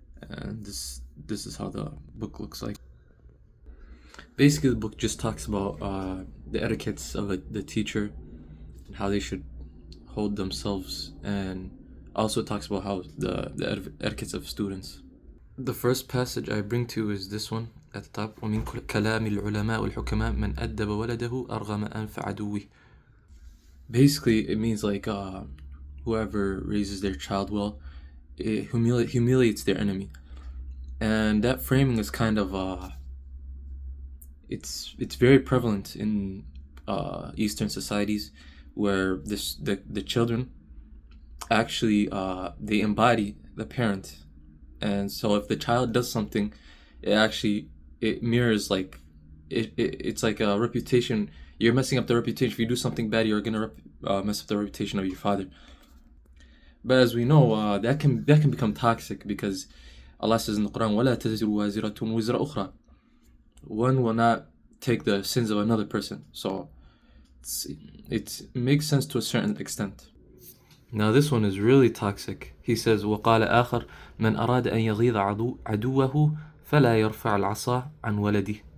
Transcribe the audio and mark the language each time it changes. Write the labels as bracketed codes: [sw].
[en] And this is how the book looks like. Basically, the book just talks about the etiquettes of the teacher and how they should hold themselves, and also talks about how the etiquettes of students. The first passage I bring to is this one at the top. [ar] ومن كلام العلماء والحكماء من أدب ولده أرغم أنف عدوه. [en] Basically, it means like whoever raises their child well, it humiliates their enemy, and that framing is kind of it's very prevalent in Eastern societies, where the children actually they embody the parent. And so if the child does something, it mirrors like it's like a reputation. You're messing up the reputation. If you do something bad, you're gonna mess up the reputation of your father. But as we know, that can become toxic, because Allah says in the Quran, [ar] وَلَا تَزِرُ وَازِرَةٌ وِزْرَ أُخْرَى. [en] One will not take the sins of another person. So it makes sense to a certain extent. Now this one is really toxic. He says, [ar] وقال آخر من أراد أن يغيظ عدوه فلا يرفع العصا عن ولده.